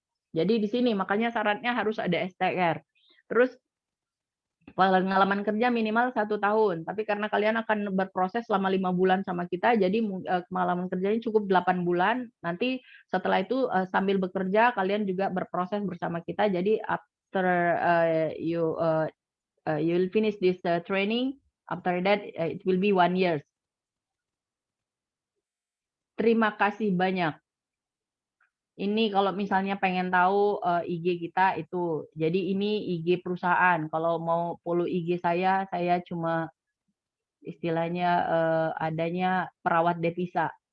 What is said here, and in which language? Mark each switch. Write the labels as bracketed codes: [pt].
[id] Jadi di sini makanya syaratnya harus ada STR. Terus pengalaman kerja minimal 1 tahun, tapi karena kalian akan berproses selama 5 bulan sama kita, jadi pengalaman kerjanya cukup 8 bulan. Nanti setelah itu sambil bekerja kalian juga berproses bersama kita. [en] Jadi after you will finish this training, after that it will be 1 year. [id] Terima kasih banyak. Ini kalau misalnya pengen tahu IG kita itu, jadi ini IG perusahaan. Kalau mau follow IG saya cuma istilahnya adanya perawat devisa.